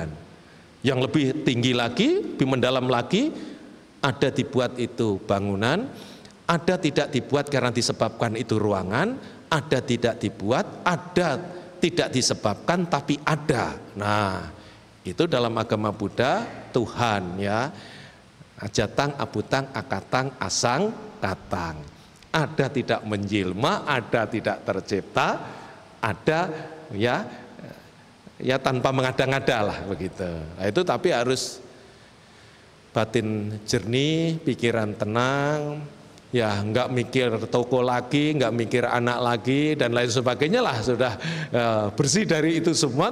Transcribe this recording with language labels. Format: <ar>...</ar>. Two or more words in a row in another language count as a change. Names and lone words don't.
<id>Yang lebih tinggi lagi, lebih mendalam lagi, ada dibuat itu bangunan, ada tidak dibuat karena disebabkan itu ruangan, ada tidak dibuat, ada tidak disebabkan tapi ada. Nah, itu dalam agama Buddha Tuhan ya.</id> <pi>Ajatang, abutang, akatang, asang, katang.</pi> <id>Ada tidak menjelma, ada tidak tercipta, ada ya tanpa mengada-ngada lah begitu. Nah, itu tapi harus batin jernih, pikiran tenang, ya nggak mikir toko lagi, nggak mikir anak lagi dan lain sebagainya lah, sudah bersih dari itu semua.</id>